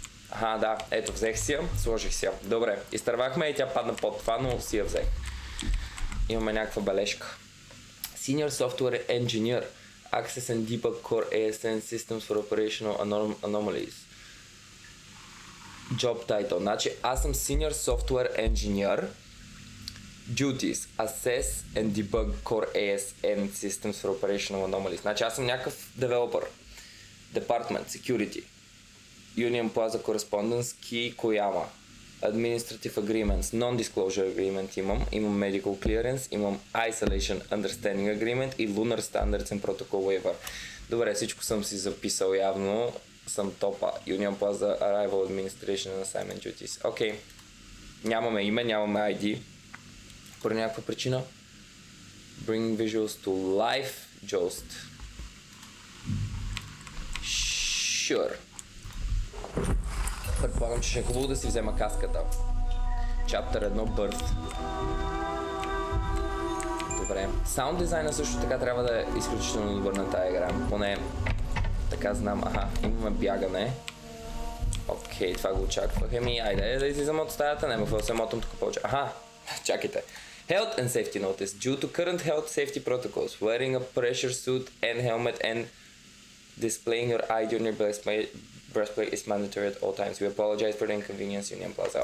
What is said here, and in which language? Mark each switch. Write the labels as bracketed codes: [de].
[bg] Аха, да, ето, взех си я, сложих си я. Добре, изтървахме и тя падна под това, но си я взех. Имаме някаква бележка. [en] Senior Software Engineer. Access and Debug Core ASN Systems for Operational Anomalies. Job title. [bg] Значи аз съм Senior Software Engineer. [en] Duties. Assess and Debug Core ASN Systems for Operational Anomalies. [bg] Значи аз съм някакъв девелопър. [en] Department. Security. Union Plaza Correspondence. Key Koyama. Administrative Agreements. Non-Disclosure Agreement [bg] имам. Имам [en] Medical Clearance. [bg] Имам [en] Isolation Understanding Agreement и Lunar Standards and Protocol Waiver. [bg] Добре, всичко съм си записал явно. Съм топа. [en] Union Plaza Arrival Administration and Assignment Duties. [bg] Окей. Нямаме име, нямаме ID. По някаква причина. [en] Bring visuals to life. Jost. Sure. [bg] Предполагам, че ще е хубаво да си взема каската. [en] Chapter 1 Birth. [bg] Добре. Саунд дизайна също така трябва да е изключително добър на тази игра. Поне така знам. Аха, имаме бягане. Окей, това го очаквах. Айде да излизам от стаята. Нема какво се мотам тук повече. Аха, чакайте. [en] Health and Safety Notice. Due to current health safety protocols, wearing a pressure suit and helmet and displaying your ID on your breastplate is mandatory at all times. We apologize for the inconvenience, Union Plaza.